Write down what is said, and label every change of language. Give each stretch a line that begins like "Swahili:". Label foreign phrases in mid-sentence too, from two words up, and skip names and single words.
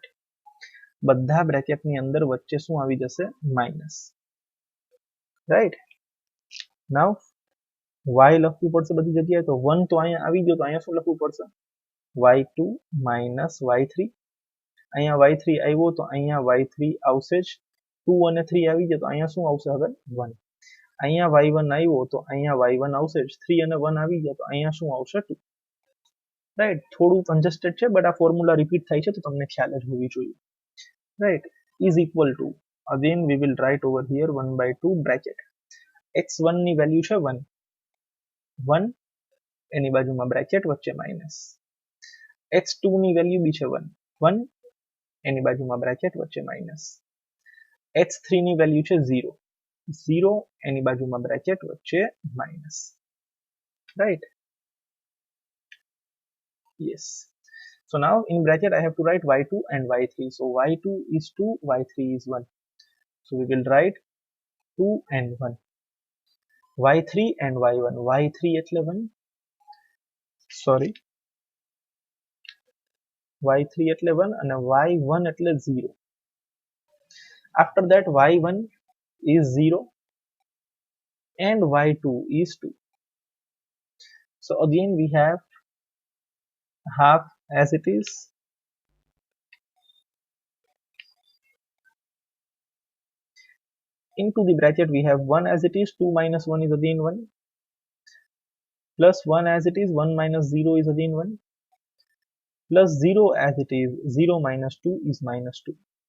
Gujarati: બધા બ્રેકેટ ની અંદર વચ્ચે શું આવી જશે? માઇનસ. રાઈટ. નાઉ y લખવું પડશે બધી જગ્યાએ, તો 1 તો અહીંયા આવી ગયો, તો અહીંયા શું લખવું પડશે?
English: y2 minus y3.
Gujarati: અહીંયા y3 આવ્યો તો અહીંયા y3 આવશે જ. 2 અને 3 આવી ગયા તો અહીંયા શું આવશે હવે? 1. અહીંયા y1 આવ્યો તો અહીંયા y1 આવશે જ. 3 અને 1 આવી ગયા તો અહીંયા શું આવશે? 2. રાઈટ. થોડું કન્જસ્ટેડ છે, બટ આ ફોર્મ્યુલા રિપીટ થાય છે તો તમને ખ્યાલ જ હોવી જોઈએ.
English: right, is equal to, again we will write over here 1 by 2 bracket,
Gujarati: x1 ની વેલ્યુ છે 1 1 એની બાજુમાં બ્રેકેટ વચ્ચે માઇનસ, x2 ની વેલ્યુ બી છે 1 1 એની બાજુમાં બ્રેકેટ વચ્ચે માઇનસ, x3 ની વેલ્યુ છે 0 0 એની બાજુમાં બ્રેકેટ વચ્ચે માઇનસ.
English: right, yes. So now in bracket I have to write y2 and y3. So y2 is 2, y3 is 1. So we will write 2 and 1. y3 and y1. y3 એટલે 1. Sorry. y3 એટલે 1 and y1 એટલે 0. After that y1 is 0 and y2 is 2. So again we have half as it is, into the bracket we have 1 as it is, 2 minus 1 is again 1, plus 1 as it is, 1 minus 0 is again 1, plus 0 as it is, 0 minus 2 is minus 2.